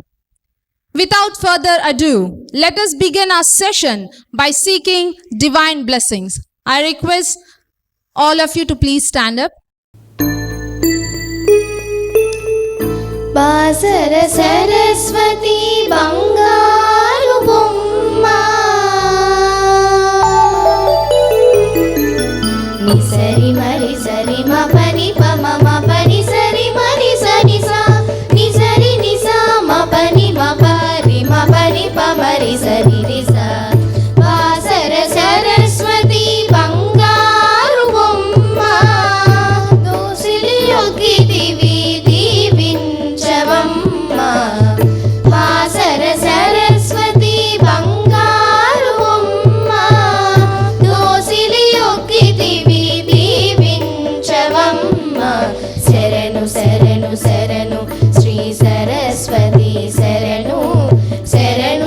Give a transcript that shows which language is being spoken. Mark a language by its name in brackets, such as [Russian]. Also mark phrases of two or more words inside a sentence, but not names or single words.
[English] Without further ado, let us begin our session by seeking divine blessings. I request all of you to please stand up. [Telugu] బాసర సరస్వతి బంగారు బొమ్మ నిసరి మరి సరి మ పని ప మ మ పని సరి మరి సరి స నిసరి నిస మ పని మ పరి మ పని ప మరి సరి రిస బాసర సరస్వతి బంగారు బొమ్మ దోసిలి యోగి దివి బాసర సరస్వతి బంగారు బొమ్మ దోసిలి యోగి దివి దీవించవమ్మా శరణు శరణు శరణు శ్రీ సరస్వతి శరణు శరణు